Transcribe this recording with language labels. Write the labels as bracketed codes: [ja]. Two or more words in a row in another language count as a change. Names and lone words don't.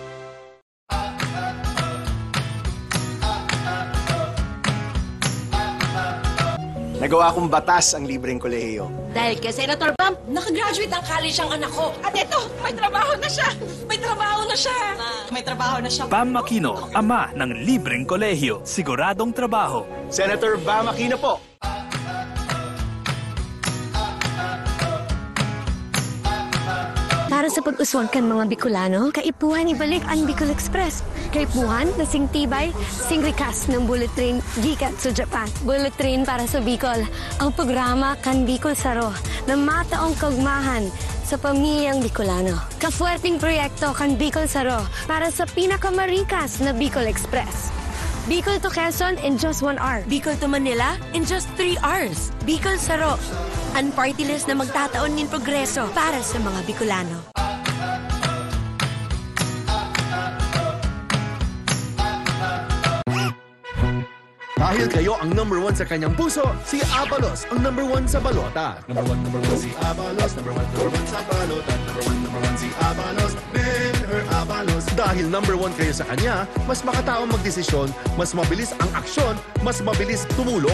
[tl] Nagawa kong batas ang libreng kolehiyo. Dahil kay Senator Bam, nakagraduate ang college ang anak ko. At ito, may trabaho na siya. May trabaho na siya. May trabaho na siya. Bam Aquino, ama ng libreng kolehiyo. Siguradong trabaho. Senator Bam Aquino po. [bik] Para sa pag-uswag kan mga Bicolano, kaipuhan ibalik ang Bicol Express. Kaipuhan na sing tibay, sing rikas ng [en] bullet train [bik] gikan sa Japan. [en] Bullet train [bik] para sa Bicol, ang programa kan Bicol Saro na mataong kagmahan sa pamilyang Bicolano. Kafuerting proyekto kan Bicol Saro para sa pinakamarikas na Bicol Express. [en] Bicol to Quezon in just 1 hour. Bicol to Manila in just 3 hours. [tl] Bicol Saro, ang [en] party list [tl] na magtataon ng progreso para sa mga Bicolano. Dahil kayo ang number 1 sa kanyang puso, si Abalos ang number 1 sa balota. Number 1 si Abalos. Number 1 sa balota. Number 1 si Abalos. Her Abalos. Dahil number 1 kayo sa kanya, mas makataong magdesisyon, mas mabilis ang aksyon, mas mabilis tumulong.